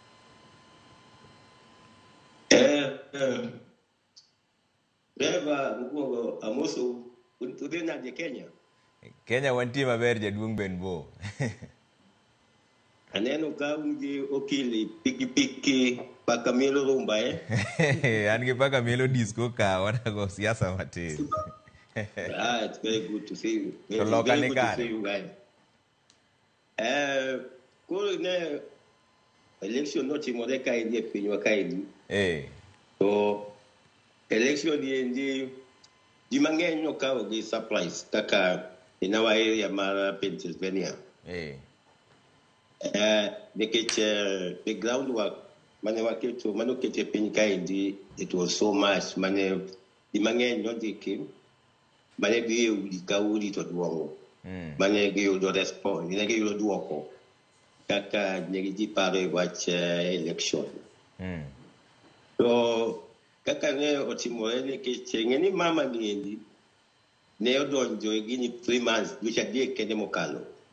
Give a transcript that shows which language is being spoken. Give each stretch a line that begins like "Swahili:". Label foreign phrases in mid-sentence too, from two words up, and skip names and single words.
Luo (Kenya and Tanzania): Beba mkuongo amoso udhi nade Kenya? Kenya wantie maber jaduong' Ben Bo. Aneno ka ungi okili piki paka mielo rumba An gi paka mielo disco ka wanago siasa matin.
English: It's very good to see you.
Luo (Kenya and Tanzania): To loka ni kare. Kuro ne election no timore kaendi e pinywa kaendi. To election di mang'eny nokawo gi surprise kaka
English: in our area
Luo (Kenya and Tanzania): mar Pennsylvania. Nikech
English: the groundwork
Luo (Kenya and Tanzania): mane okete piny kaendi,
English: it was so much
Luo (Kenya and Tanzania): mane di mang'eny nodhiki mane dhi e udi ka udi to duogo mane giyudo response ne giyudo duoko kaka ne ji paro e wach election. To kaka ne otimore nikech ng'eni mama niendi ne odonjo e gini
English: 3 months
Luo (Kenya and Tanzania): dweche adek kende mokalo.